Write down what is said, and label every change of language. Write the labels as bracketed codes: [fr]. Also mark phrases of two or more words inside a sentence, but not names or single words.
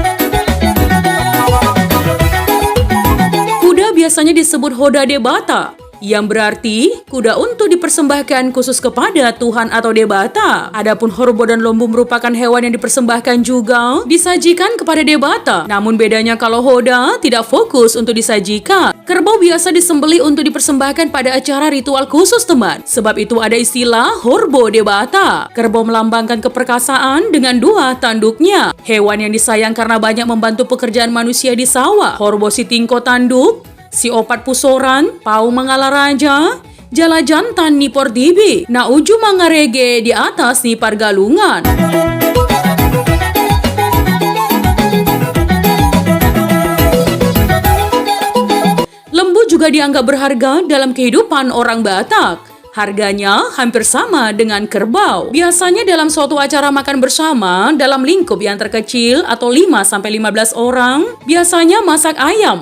[id] Kuda biasanya disebut hoda de Batak yang berarti kuda untuk dipersembahkan khusus kepada Tuhan atau debata. Adapun horbo dan lembu merupakan hewan yang dipersembahkan juga disajikan kepada debata. Namun bedanya kalau hoda tidak fokus untuk disajikan. Kerbau biasa disembelih untuk dipersembahkan pada acara ritual khusus teman. Sebab itu ada istilah horbo debata. Kerbau melambangkan keperkasaan dengan dua tanduknya. Hewan yang disayang karena banyak membantu pekerjaan manusia di sawah. [bbc] Horbo si tingko tanduk, si opat pusoran, pau mangala raja, jala jantan nipor dibi, na uju mangarege di atas nipar galungan. [id] Lembu juga dianggap berharga dalam kehidupan orang Batak. Harganya hampir sama dengan kerbau. Biasanya dalam suatu acara makan bersama dalam lingkup yang terkecil atau 5-15 orang, biasanya masak ayam.